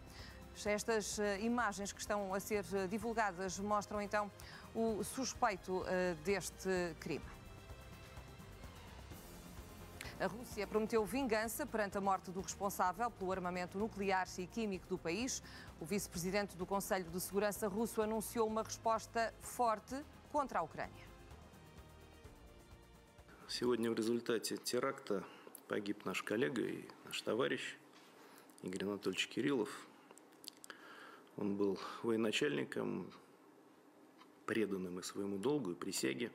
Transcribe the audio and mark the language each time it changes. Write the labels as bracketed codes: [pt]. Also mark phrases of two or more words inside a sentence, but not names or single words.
[pt] Estas imagens que estão a ser divulgadas mostram então o suspeito deste crime. A Rússia prometeu vingança perante a morte do responsável pelo armamento nuclear e químico do país. O vice-presidente do Conselho de Segurança russo anunciou uma resposta forte contra a Ucrânia. [ru] Сегодня в результате теракта погиб наш коллега и наш товарищ Игорь Анатольевич Кириллов. Он был военачальником, преданным и своему долгу, и присяге.